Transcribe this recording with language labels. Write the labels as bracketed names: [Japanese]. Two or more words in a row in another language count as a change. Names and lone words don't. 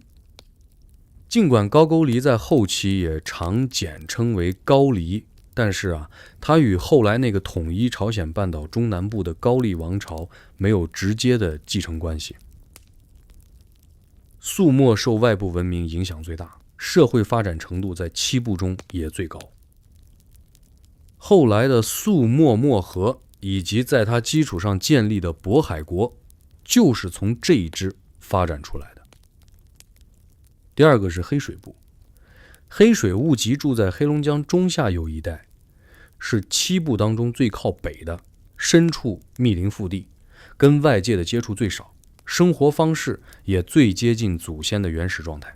[Chinese] 儘管高句麗在後期也常簡稱為高麗，但是它與後來那個統一朝鮮半島中南部的高麗王朝沒有直接的繼承關係。肃漠受外部文明影響最大，社會發展程度在7部中也最高。後來的肃漠漠河以及在它基礎上建立的渤海國，就是從這一支發展出來的。第二個是黑水部。黑水務吉住在黑龍江中下游一帶，是7部當中最靠北的，身處密林腹地，跟外界的接觸最少，生活方式也最接近祖先的原始狀態。